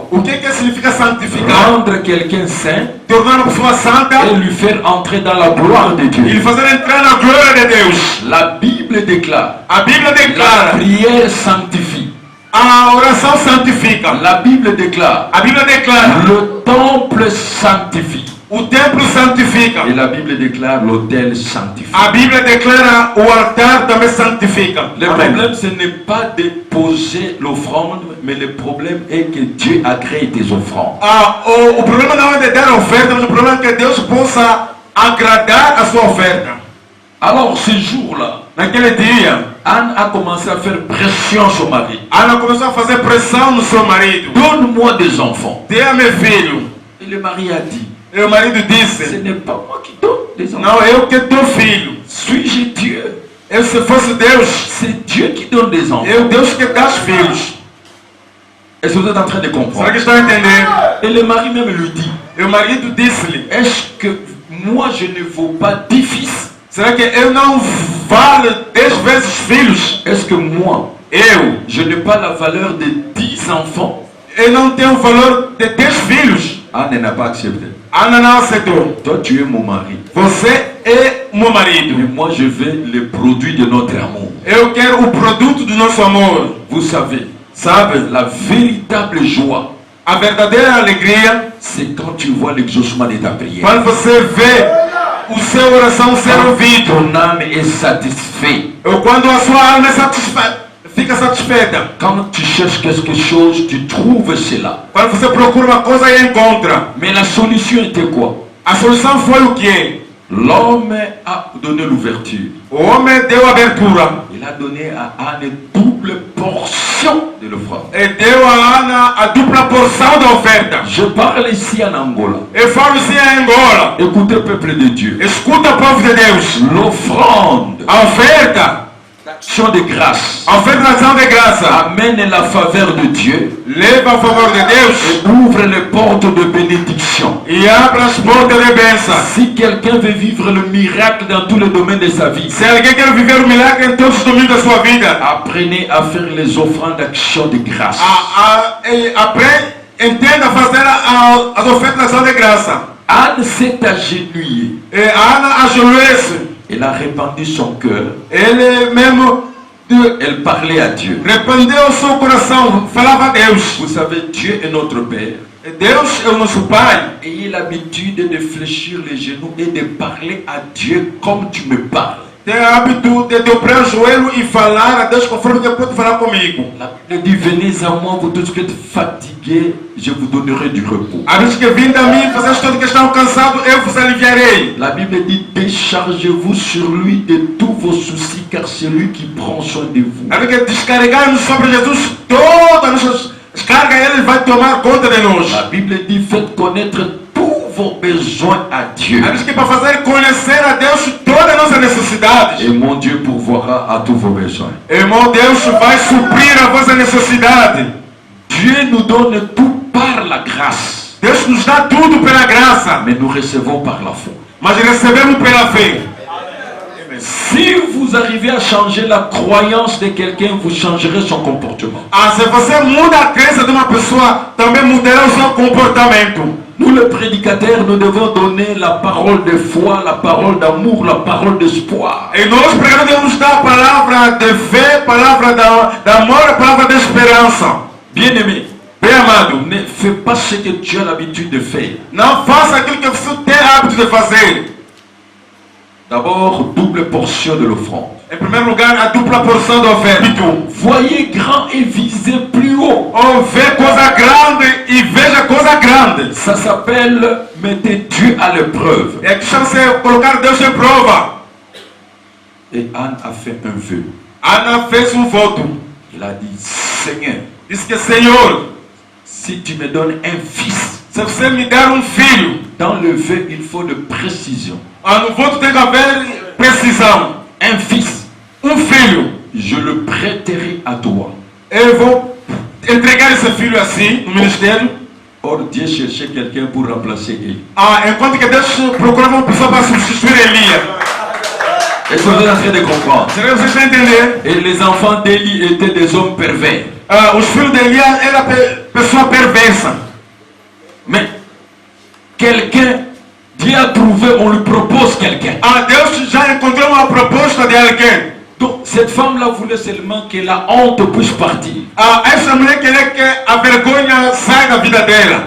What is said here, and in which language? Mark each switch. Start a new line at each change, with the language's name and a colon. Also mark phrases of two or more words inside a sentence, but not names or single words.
Portuguese: O que significa santificar?
French: Rendre quelqu'un saint
Portuguese: Tornar uma pessoa santa
French: et lui faire entrer dans la gloire de
Portuguese: e
French: Dieu.
Portuguese: fazer entrar na glória de Deus.
French: La Bible déclare.
Portuguese: A Bíblia
French: La
Portuguese: declara.
French: prière sanctifie.
Portuguese: A oração santifica.
French: La Bible déclare.
Portuguese: A Bíblia declara.
French: Le temple sanctifie.
Portuguese: O templo santifica.
French: Et la Bible déclare l'autel sanctifie.
Portuguese: A Bíblia declara o altar também santifica.
French: Le problème, ce n'est pas de poser l'offrande, mais le problème est que Dieu agrée tes offrandes.
Portuguese: O problema não é de dar a oferta, mas o problema é que Deus possa agradar a sua oferta.
French: Alors, ce jour-là,
Portuguese: naquele dia,
French: Anne a commencé à faire pression sur son mari.
Portuguese: Ana começou a fazer pressão no seu marido.
French: Donne-moi des enfants.
Portuguese: Dê-me filho.
French: Et le mari a dit,
Portuguese: E o marido disse,
French: ce n'est pas moi qui donne des enfants.
Portuguese: não, eu que dou filho.
French: Suis-je Dieu?
Portuguese: Eu, se fosse Deus,
French: C'est Dieu qui donne des enfants.
Portuguese: eu Deus que dá os filhos.
French: Est-ce que vous êtes en train de
Portuguese: Será
French: comprendre?
Portuguese: que estão a entender?
French: Et le mari même lui dit,
Portuguese: E o marido disse-lhe,
French: est-ce que moi je ne vaux pas 10 fils?
Portuguese: será que eu não valo 10 vezes filhos?
French: Est-ce que moi, je n'ai pas la valeur de 10 enfants?
Portuguese: Eu não tenho o valor de 10 filhos.
French: Anne n'a pas accepté.
Portuguese: Ana não aceitou.
French: Toi, tu es mon mari.
Portuguese: Você é o meu marido.
French: Mais moi, je veux le produit de notre amour.
Portuguese: Eu quero o produto do nosso amor.
French: Vous savez,
Portuguese: Sabe?
French: la véritable joie,
Portuguese: A verdadeira alegria,
French: c'est quand tu vois l'exaucement de ta prière.
Portuguese: quando você vê o seu oração ser
French: Quand
Portuguese: ouvido.
French: ton âme est satisfaite.
Portuguese: Ou quando a sua alma é fica satisfeita.
French: Quand tu cherches quelque chose, tu trouves cela.
Portuguese: Quando você procura uma coisa e encontra.
French: Mais la solution était quoi?
Portuguese: A solução foi o quê?
French: L'homme a donné l'ouverture.
Portuguese: O homem deu abertura.
French: Il a donné à Anne double portion de l'offrande.
Portuguese: E deu a Ana a dupla porção da oferta.
French: Je parle ici en Angola.
Portuguese: Eu falo isso em Angola.
French: Écoutez, peuple de Dieu.
Portuguese: Escuta, povo de Deus.
French: L'offrande,
Portuguese: A oferta.
French: action de grâce,
Portuguese: A oferta de ação de graça.
French: amène la faveur de Dieu
Portuguese: Leva a favor de Deus.
French: et ouvre les portes de bénédiction.
Portuguese: E abre as portas de bênção.
French: Si quelqu'un veut vivre le miracle dans tous les domaines de sa vie,
Portuguese: Se alguém quer viver o milagre em todos os domínios da sua vida.
French: apprenez à faire les offrandes d'action de grâce.
Portuguese: Aprende, entenda a fazer as ofertas de ação de graça.
French: Anne s'est agenouillée.
Portuguese: E a Ana ajoelhou-se.
French: Elle a répandu son cœur.
Portuguese: Ele mesmo
French: Elle parlait à Dieu.
Portuguese: arrependeu o seu coração, falava a Deus.
French: Vous savez, Dieu est notre Père.
Portuguese: Deus é o nosso Pai.
French: Ayez l'habitude de fléchir les genoux et de parler à Dieu comme tu me parles.
Portuguese: Tem o hábito de dobrar o joelho e falar a Deus conforme Deus pode falar comigo.
French: La Bible dit, venez à moi, vous tous qui êtes fatigués, je vous donnerai du repos.
Portuguese: A Deus que vinde a mim, vocês todos que estão cansados, eu vos aliviarei.
French: La Bible dit, déchargez-vous sur lui de tous vos soucis, car c'est lui qui prend soin de vous.
Portuguese: A Deus que descarregarmos sobre Jesus todas as nossas cargas, Ele vai tomar conta de nós.
French: La Bible dit, faites connaître tous vos besoins à Dieu.
Portuguese: A Deus que para fazer conhecer a Deus todas as nossas necessidades.
French: Et mon Dieu pourvoira à tous vos besoins.
Portuguese: Irmão, Deus vai suprir a vossa necessidade.
French: Dieu nous donne tout par la grâce,
Portuguese: Deus nos dá tudo pela graça,
French: mais nous recevons par la foi.
Portuguese: mas recebemos pela fé.
French: Si vous arrivez à changer la croyance de quelqu'un, vous changerez son comportement.
Portuguese: Se você muda a crença de uma pessoa, também mudará o seu comportamento.
French: Nous, les prédicateurs, nous devons donner la parole de foi, la parole d'amour, la parole d'espoir.
Portuguese: E nós pregadores devemos dar a palavra de fé, palavra de amor, a palavra de esperança.
French: Bien-aimé,
Portuguese: Bem amado,
French: ne fais pas ce que tu as l'habitude de faire.
Portuguese: não faça aquilo que você tem hábito de fazer.
French: D'abord, double portion de l'offrande.
Portuguese: Em primeiro lugar, a dupla porção da oferta.
French: Voyez grand et visez plus haut.
Portuguese: Ou vê coisa grande e veja coisa grande.
French: Ça s'appelle mettez Dieu à l'épreuve.
Portuguese: É que chama-se colocar Deus em prova.
French: Et Anne a fait un vœu.
Portuguese: Ana fez voto.
French: Il a dit, Seigneur,
Portuguese: Disse que, Senhor,
French: si tu me donnes un fils,
Portuguese: se você me der filho,
French: dans le vœu, il faut de précision.
Portuguese: no voto tem que haver precisão.
French: Un fils,
Portuguese: Filho,
French: je le prêterai à toi.
Portuguese: eu vou entregar esse filho assim, no ministério.
French: Or, Dieu cherchait quelqu'un pour remplacer Élie.
Portuguese: Enquanto que Deus procurava uma pessoa para substituir Elias.
French: Est-ce que vous êtes en train de comprendre?
Portuguese: Será que vocês estão entendendo?
French: Et les enfants d'Élie étaient des hommes pervers.
Portuguese: Os filhos de Elias eram pessoa perversa.
French: Mais quelqu'un, Dieu a trouvé, on lui propose quelqu'un.
Portuguese: Deus já encontrou uma proposta de alguém.
French: Donc cette femme-là voulait seulement que la honte puisse partir.
Portuguese: Essa mulher queria que a vergonha saia da vida dela.